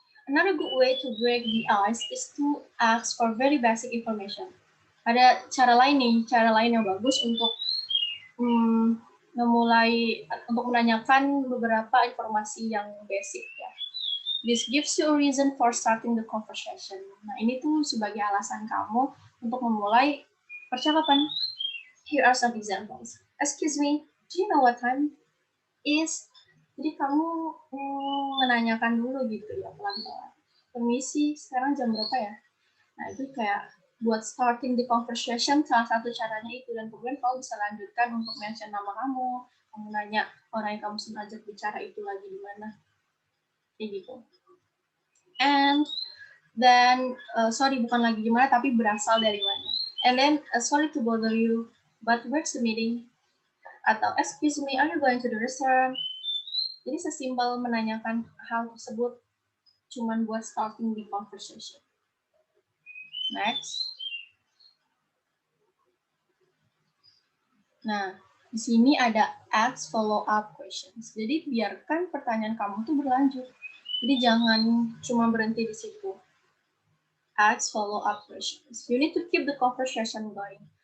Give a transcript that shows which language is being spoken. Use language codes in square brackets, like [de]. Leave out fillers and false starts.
[en] Another good way to break the ice is to ask for very basic information. [id] Ada cara lain nih, cara lain yang bagus untuk untuk menanyakan beberapa informasi yang basic ya. [en] This gives you a reason for starting the conversation. [id] Nah, ini tuh sebagai alasan kamu untuk memulai percakapan. [en] Here are some examples. Excuse me, do you know what time is? [id] Jadi kamu menanyakan dulu gitu ya, pelan-pelan. Permisi, sekarang jam berapa ya? Nah, itu kayak buat [en] starting the conversation, [id] salah satu caranya itu. Dan kemudian kamu bisa lanjutkan untuk mention nama kamu nanya orang yang kamu sedang ajak bicara itu lagi di mana. Kayak gitu. [en] And then, sorry [id] bukan lagi gimana, tapi berasal dari mana. [en] And then, sorry to bother you, but where's the meeting? [id] Atau, [en] excuse me, are you going to the restaurant? [id] Jadi sesimpel menanyakan hal tersebut cuman buat [en] starting the conversation. [id] Next. Nah, di sini ada [en] ask follow-up questions. [id] Jadi biarkan pertanyaan kamu tuh berlanjut. Jadi jangan cuma berhenti di situ. [en] Ask follow-up questions. You need to keep the conversation going.